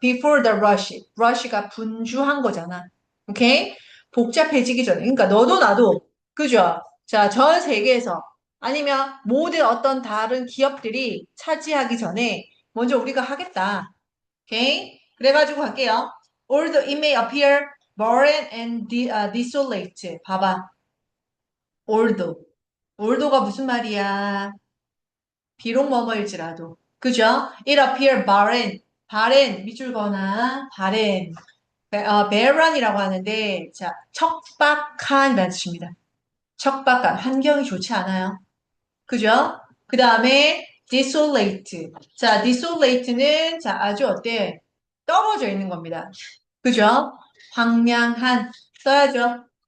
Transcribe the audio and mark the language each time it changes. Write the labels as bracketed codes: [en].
[en] Before the rush. [ko] rush가 분주한 거잖아. 오케이? 복잡해지기 전에. 그러니까 너도 나도, 그죠? 자, 전 세계에서 아니면 모든 어떤 다른 기업들이 차지하기 전에 먼저 우리가 하겠다. 오케이? 그래가지고 갈게요. [en] Although it may appear barren and desolate. [ko] 봐봐. although. although가 무슨 말이야? 비록 뭐뭐일지라도. 그죠? [en] It appear barren. [ko] barren, 밑줄거나 barren. barren이라고 하는데, 자, 척박한이라는 뜻입니다. 척박한, 환경이 좋지 않아요. 그죠? 그 다음에 desolate. 자, desolate는 자, 아주 어때? 떨어져 있는 겁니다. 그죠? 황량한 써야죠.